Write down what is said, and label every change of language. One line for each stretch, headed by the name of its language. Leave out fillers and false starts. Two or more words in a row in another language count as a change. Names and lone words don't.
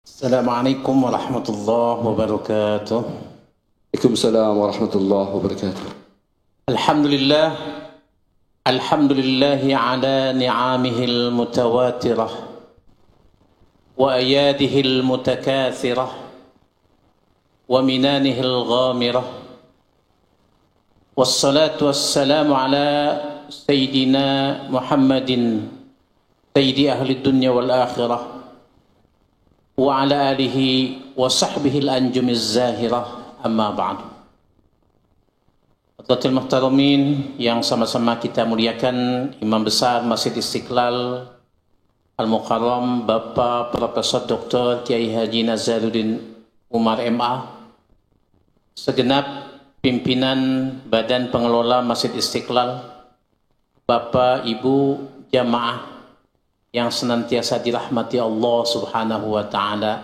Arabic: السلام عليكم ورحمة الله وبركاته. وعليكم السلام ورحمة الله وبركاته. الحمد لله الحمد لله على نعمه المتواترة وأياديه المتكاثرة ومننه الغامرة. والصلاة والسلام على سيدنا محمد سيد أهل الدنيا والآخرة وعلى آله وصحبه الأنجم الزاهرة أما بعد. حاضرين محترمين
Indonesian: yang sama-sama kita muliakan, Imam Besar Masjid Istiqlal Al-Mukarram Bapak Profesor Dr. Kiai Haji Nazaruddin Umar MA, segenap pimpinan Badan Pengelola Masjid Istiqlal, Bapak Ibu jamaah yang senantiasa dirahmati Allah
Arabic: سبحانه وتعالى.